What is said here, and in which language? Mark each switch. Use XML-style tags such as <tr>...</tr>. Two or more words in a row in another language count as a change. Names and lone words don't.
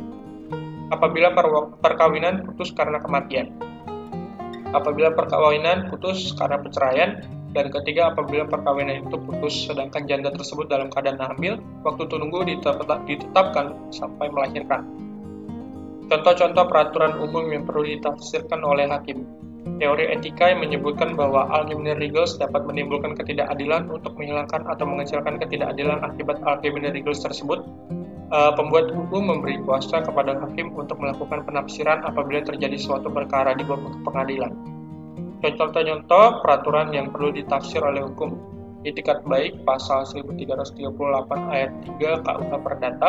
<id>Apabila perkawinan putus karena kematian, apabila perkawinan putus karena perceraian, dan ketiga apabila perkawinan itu putus sedangkan janda tersebut dalam keadaan hamil, waktu tunggu ditetapkan sampai melahirkan. Contoh-contoh peraturan umum yang perlu ditafsirkan oleh hakim. Teori etika yang menyebutkan bahwa</id> <nl>algemene regels</nl> <id>dapat menimbulkan ketidakadilan. Untuk menghilangkan atau mengecilkan ketidakadilan akibat</id> <nl>algemene regels</nl> <id>tersebut, pembuat hukum memberi kuasa kepada hakim untuk melakukan penafsiran apabila terjadi suatu perkara di bawah pengadilan. Contoh-contoh peraturan yang perlu ditafsir oleh hukum. Itikat baik pasal 1338 ayat 3 KUH Perdata.</id>